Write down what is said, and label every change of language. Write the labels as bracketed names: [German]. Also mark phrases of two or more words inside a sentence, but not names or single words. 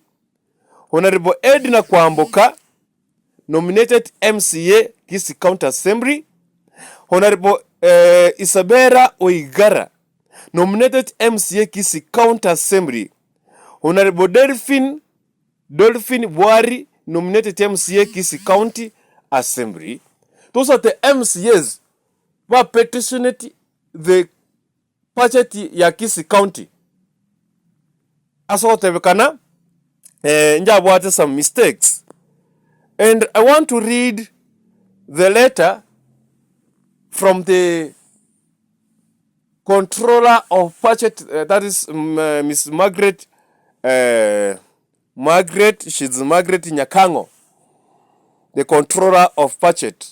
[English] Honorable Edna Kwamboka, nominated MCA Kisi County Assembly. Honorable Isabella Oigara, nominated MCA Kisi County Assembly. Honorable Dolphin Wari, nominated MCA Kisi County Assembly. Those are the MCAs who petitioned the budget ya Kisi County. [Gusii] Asotebekana njabwate [English] some mistakes. And I want to read the letter from the controller of budget, that is Miss Margaret she's Margaret Nyakango, the controller of budget.